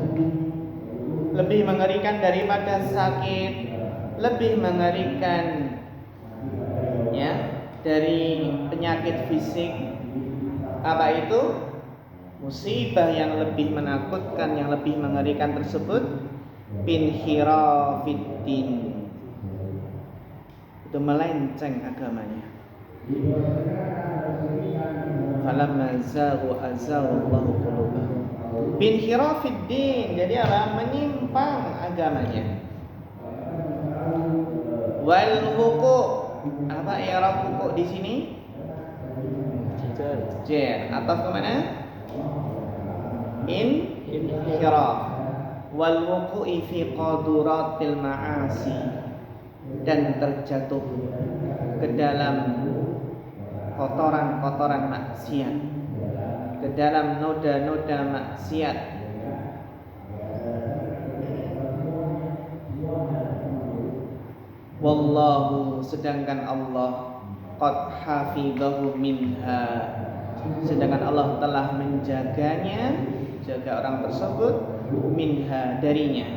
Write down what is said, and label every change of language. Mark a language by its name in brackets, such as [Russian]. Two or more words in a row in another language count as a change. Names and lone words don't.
[Indonesian] Lebih mengerikan daripada sakit, lebih mengerikan ya dari penyakit fisik. Apa itu? Musibah yang lebih menakutkan, yang lebih mengerikan tersebut binhirafiddin. Itu melenceng agamanya. [Arabic] فلما زاغوا أزاغ الله قلوبهم. [Indonesian] Binhirafiddin, jadi apa? Menyimpang agamanya. [Arabic] والحقوق, [Indonesian] apa i'rab huquq di sini? Jar. Atau kemana? Inhiraf. [Arabic] والوقوع في قاذورات المعاصي, [Indonesian] dan terjatuh ke dalam kotoran-kotoran maksiat, ke dalam noda-noda maksiat. Wallahu, sedangkan Allah [Arabic] قد حفظه منها, [Indonesian] sedangkan Allah telah menjaganya, jaga orang tersebut, minha, darinya.